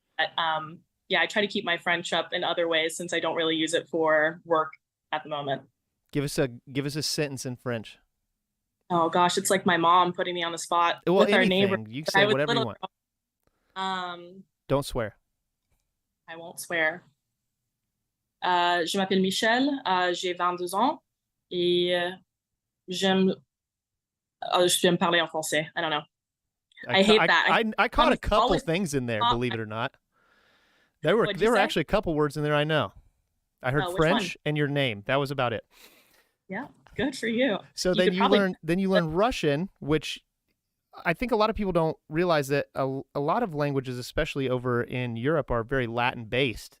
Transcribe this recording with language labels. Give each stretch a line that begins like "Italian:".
English: But, I try to keep my French up in other ways since I don't really use it for work at the moment. Give us a sentence in French. Oh gosh, it's like my mom putting me on the spot with our neighbor. You can say whatever you want. Don't swear. I won't swear.
French: Je m'appelle Michal, j'ai 22 ans et j'aime parler en français.
English: I don't know. I hate that. I caught a couple things in there, believe it or not. There were actually a couple words in there I know. I heard French and your name. That was about it. Yeah. Good for you. So then you learn Russian, which I think a lot of people don't realize that a lot of languages, especially over in Europe, are very Latin based.